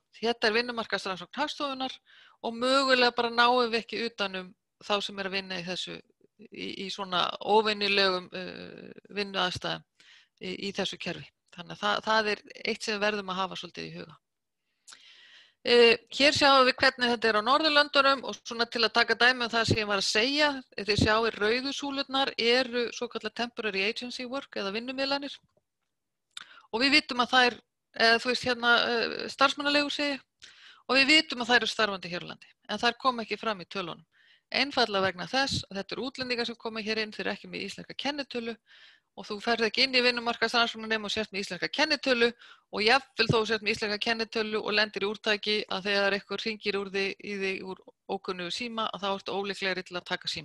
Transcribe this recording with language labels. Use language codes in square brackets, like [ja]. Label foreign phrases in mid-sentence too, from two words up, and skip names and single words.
[is] Þetta vinnumarkaðsrannsókn Hagstofunnar og mögulega bara náum við ekki utanum þá sem að vinna í þessu, í svona óvenjulegum vinnuaðstæðum í þessu kerfi. Þannig að það eitt sem við verðum að hafa svolítið í huga. Hér sjáum við hvernig þetta á Norðurlöndunum og svona til að taka dæmi það sem ég var að segja, þið sjáum rauðu súlurnar eru svokallar [en] temporary agency work [is] eða vinnumiðlanir og við vitum að þær þú veist hérna starfsmannaleigur segi og við vitum að þær eru starfandi hér á landi en þær koma ekki fram í tölunum. Einfaldlega vegna þess að þetta eru útlendingar sem koma hér inn, þeir eru ekki með íslenska kennitölu og þú ferð ekki inn í vinnumarkaðsrannsóknir nema og sért með íslenska kennitölu og jafnvel þó sért með íslenska kennitölu og lendir í úrtaki að þegar eitthvað hringir í þig úr ókunnugu síma að þá ertu ólíklegri til að taka síman.